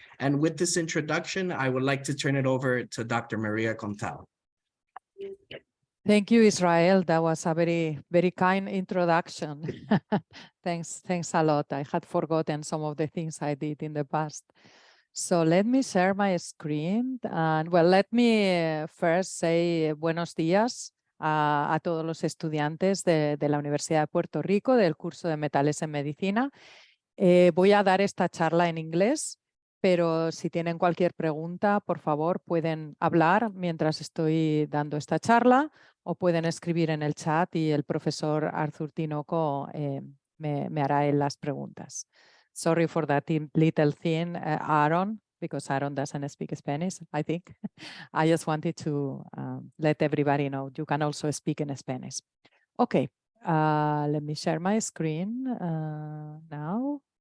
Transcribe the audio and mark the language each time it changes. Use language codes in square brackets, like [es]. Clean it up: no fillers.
[en] And with this introduction, I would like to turn it over to Dr. Maria Contel. Thank you, Israel. That was a very, very kind introduction. Thanks a lot. I had forgotten some of the things I did in the past. So let me share my screen. And well, let me first say [es] buenos días a todos los estudiantes de la Universidad de Puerto Rico del curso de Metales en Medicina. Voy a dar esta charla en inglés, pero si tienen cualquier pregunta, por favor, pueden hablar mientras estoy dando esta charla o pueden escribir en el chat y el profesor Arthur Tinoco me hará él las preguntas. [en] Sorry for that little thing, Aaron, because Aaron doesn't speak Spanish, I think. I just wanted to let everybody know you can also speak in Spanish. Okay, let me share my screen now.